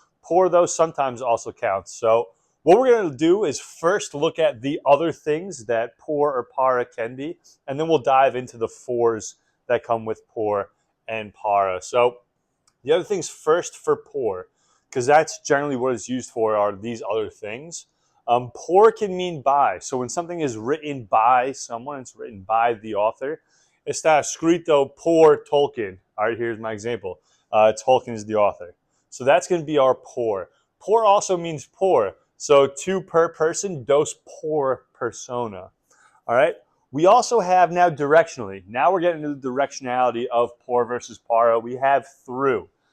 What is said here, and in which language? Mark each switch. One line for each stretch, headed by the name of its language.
English: Por, though, sometimes also counts. So what we're going to do is first look at the other things that por or para can be, and then we'll dive into the fors that come with por and para. So the other things first for por, because that's generally what it's used for, are these other things. Por can mean by. So when something is written by someone, it's written by the author.
Spanish: Está escrito por Tolkien.
English: All right, here's my example. Tolkien is the author. So that's going to be our por. Por also means por. So two per person, dos por persona. All right. We also have now directionally. Now we're getting into the directionality of por versus para. We have through.